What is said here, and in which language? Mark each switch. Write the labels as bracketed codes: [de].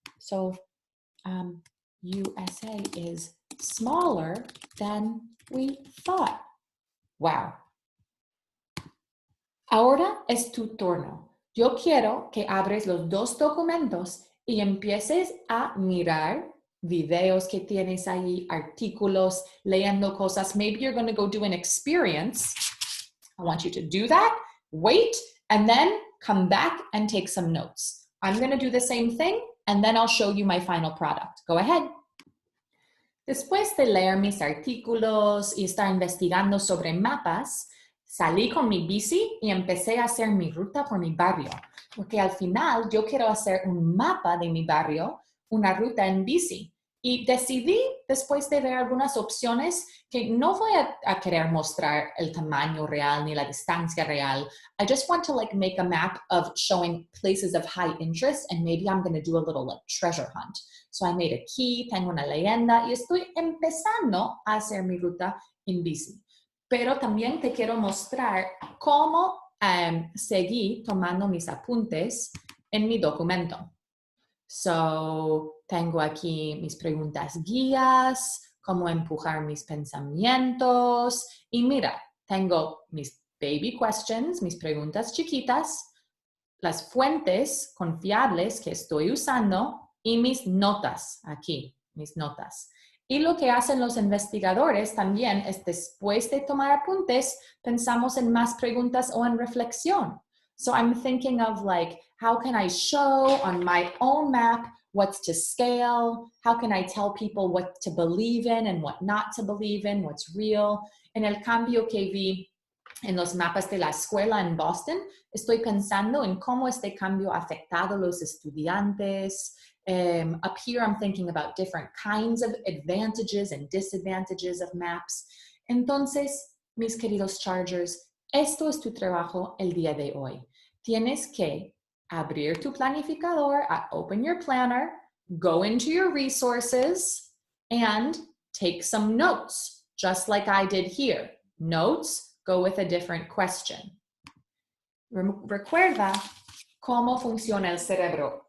[en] So USA is smaller than we thought. Wow. [es] Ahora es tu turno. Yo quiero que abres los dos documentos y empieces a mirar videos que tienes ahí, artículos, leyendo cosas. [en] Maybe you're going to go do an experience. I want you to do that, wait, and then come back and take some notes. I'm going to do the same thing, and then I'll show you my final product. Go ahead. [es] Después de leer mis artículos y estar investigando sobre mapas, salí con mi bici y empecé a hacer mi ruta por mi barrio, porque al final yo quiero hacer un mapa de mi barrio, una ruta en bici. Y decidí, después de ver algunas opciones, que no voy a querer mostrar el tamaño real ni la distancia real. [en] I just want to make a map of showing places of high interest, and maybe I'm going to do a little treasure hunt. So I made a key, [es] tengo una leyenda y estoy empezando a hacer mi ruta en bici. Pero también te quiero mostrar cómo seguí tomando mis apuntes en mi documento. So, tengo aquí mis preguntas guías, cómo empujar mis pensamientos. Y mira, tengo mis [en] baby questions, [es] mis preguntas chiquitas, las fuentes confiables que estoy usando y mis notas, aquí, mis notas. Y lo que hacen los investigadores también es después de tomar apuntes, pensamos en más preguntas o en reflexión. [en] So I'm thinking of like, how can I show on my own map what's to scale? How can I tell people what to believe in and what not to believe in, what's real? [es] En el cambio que vi en los mapas de la escuela en Boston, estoy pensando en cómo este cambio ha afectado a los estudiantes. [en] Up here, I'm thinking about different kinds of advantages and disadvantages of maps. [es] Entonces, mis queridos Chargers, esto es tu trabajo el día de hoy. Tienes que abrir tu planificador, [en] open your planner, go into your resources, and take some notes, just like I did here. Notes go with a different question. [es] Recuerda cómo funciona el cerebro.